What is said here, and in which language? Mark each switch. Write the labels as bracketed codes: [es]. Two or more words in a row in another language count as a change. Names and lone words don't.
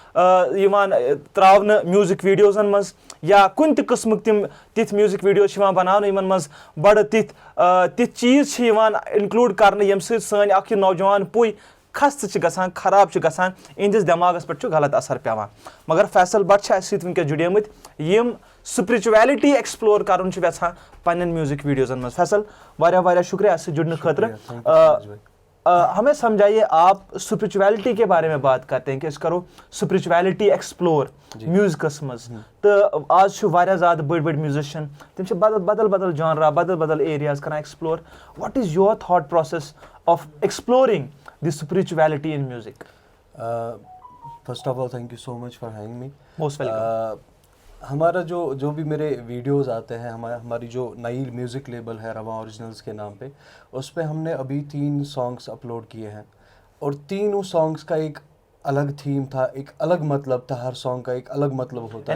[ks] त्रावन म्यूजिक वीडियोजन मज, या कुन त किस्म तिम तिथ म्यूजिक वीडियोज छ बनावन यमन मज बड़ तिथ चीज़ छ यवान इंक्लूड करने यम सत सन अख नौजवान पुय खस्त छ गसान, खराब छ गसान, इहंदिस दिमागस पे गलत असर पेवान। मगर फैसल भट्ट छ अस सत वुनकस जुड़ेमत यम [en] spirituality explore [ks] करन छ वेछान पन्नन म्यूजिक वीडियोजन मज। फैसल वारिया वारिया शुक्रिया अस जुड़ने खतर। [hi] हमें समझाइए, आप स्पिरिचुअलिटी के बारे में बात करते हैं कि करो [en] spirituality explore [ks] म्यूजिकस मज, तो आज वारिया ज़्यादा बड़ बड़ म्यूजिशियन तिम छ बदल बदल जॉनरा बदल बदल एरियाज करना एक्सप्लोर। [en] What is your thought process of exploring the spirituality in music? First of all thank you so much for having me. Most welcome. [hi] हमारा जो भी मेरे वीडियोस आते हैं, हमारी जो नई म्यूज़िक लेबल है रवा ओरिजिनल्स के नाम पे, उस पर हमने अभी 3 सॉन्ग्स अपलोड किए हैं, और तीनों सॉन्ग्स का एक अलग थीम था, एक अलग मतलब था, हर सॉन्ग का एक अलग मतलब होता है,